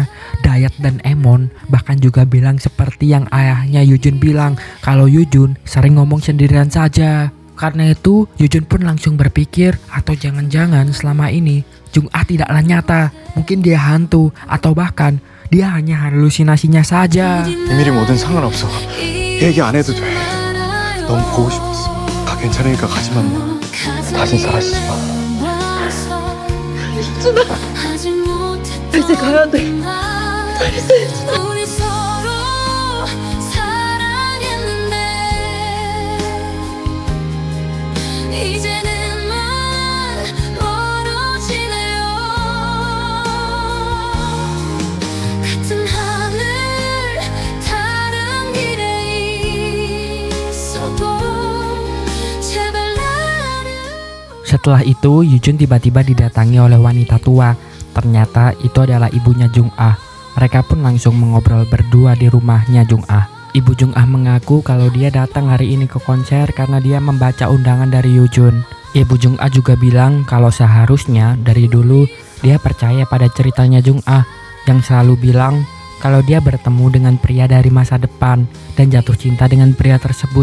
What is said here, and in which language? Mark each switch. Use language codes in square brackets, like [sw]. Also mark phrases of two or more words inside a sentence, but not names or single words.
[id] Dayat dan Emon bahkan juga bilang seperti yang ayahnya Yujun bilang, kalau Yujun sering ngomong sendirian saja. Karena itu, Yujun pun langsung berpikir, atau jangan-jangan selama ini Jung Ah tidaklah nyata, mungkin dia hantu, atau bahkan dia hanya halusinasinya saja. [ko] 비밀이 뭐든 상관없어. 얘기 안 해도 돼. 너무 보고 싶었어. 다 괜찮으니까 가지만 마. 다신 사라지지 마. 유준아, 이제 가야 돼. 우리 서로 사랑했는데 이제는 멀어지네요. 같은 하늘 다른 길에 있어도 제발 나를. [id] Setelah itu, Yujun tiba-tiba didatangi oleh wanita tua. Ternyata itu adalah ibunya Jung Ah. Mereka pun langsung mengobrol berdua di rumahnya Jung Ah. Ibu Jung Ah mengaku kalau dia datang hari ini ke konser karena dia membaca undangan dari Yujun. Ibu Jung Ah juga bilang kalau seharusnya dari dulu dia percaya pada ceritanya Jung Ah yang selalu bilang kalau dia bertemu dengan pria dari masa depan dan jatuh cinta dengan pria tersebut.